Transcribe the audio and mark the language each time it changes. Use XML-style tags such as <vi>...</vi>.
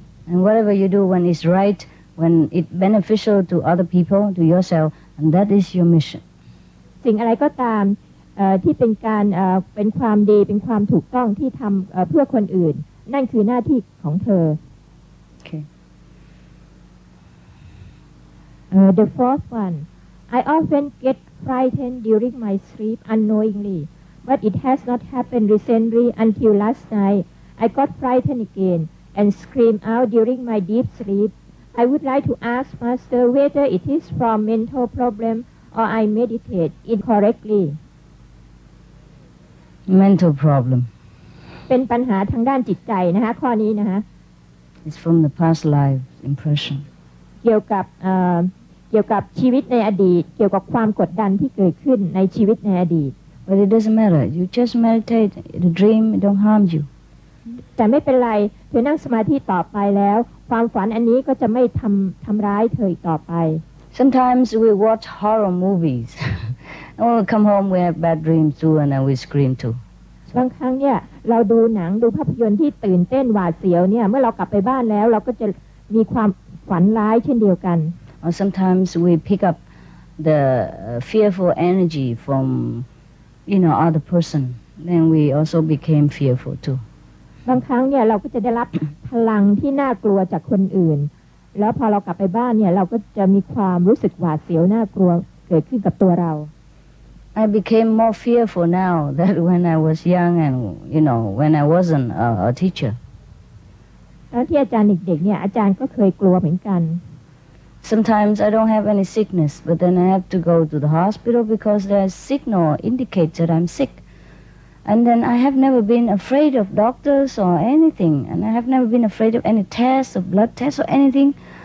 <en>And whatever you do when it's right, when it's beneficial to other people, to yourself, and that is your mission.</en> <th>สิ่งอะไรก็ตามที่เป็นการเป็นความดีเป็นความถูกต้องที่ทำเพื่อคนอื่นนั่นคือหน้าที่ของเธอ</th> <en>Okay. The fourth one. I often get frightened during my sleep unknowingly, but it has not happened recently until last night. I got frightened again and screamed out during my deep sleep. I would like to ask Master whether it is from mental problem or I meditate incorrectly. Mental problem.</en> <th>เป็นปัญหาทางด้านจิตใจนะคะข้อนี้นะคะ</th> <en>It's from the past life impression.</en> <th>เกี่ยวกับชีวิตในอดีตเกี่ยวกับความกดดันที่เกิดขึ้นในชีวิตในอดีต</th> <en>But it doesn't matter. You just meditate. The dream don't harm you.</en> <th>แต่ไม่เป็นไรเธอนั่งสมาธิต่อไปแล้วความฝันอันนี้ก็จะไม่ทำร้ายเธออีกต่อไป</th> <en>Sometimes we watch horror movies. And when we come home, we have bad dreams too, and then we scream too.</en> <th>บางครั้งเนี่ยเราดูหนังดูภาพยนตร์ที่ตื่นเต้นหวาดเสียวเนี่ยเมื่อเรากลับไปบ้านแล้วเราก็จะมีความฝันร้ายเช่นเดียวกัน</th> <en>Or sometimes we pick up the fearful energy from, other person. Then we also became fearful too.</en> <th>บางครั้งเนี่ยเราก็จะได้รับพลังที่น่ากลัวจากคนอื่นแล้วพอเรากลับไปบ้านเนี่ยเราก็จะมีความรู้สึกหวาดเสียวน่ากลัวเกิดขึ้นกับตัวเรา</th> <en>I became more fearful now than when I was young and, when I wasn't a teacher.</en> <th>ตอนที่อาจารย์เด็กๆเนี่ยอาจารย์ก็เคยกลัวเหมือนกัน</th> <en>Sometimes I don't have any sickness, but then I have to go to the hospital because there's signal indicates that I'm sick. And then I have never been afraid of doctors or anything, and I have never been afraid of any tests or blood tests or anything.</en>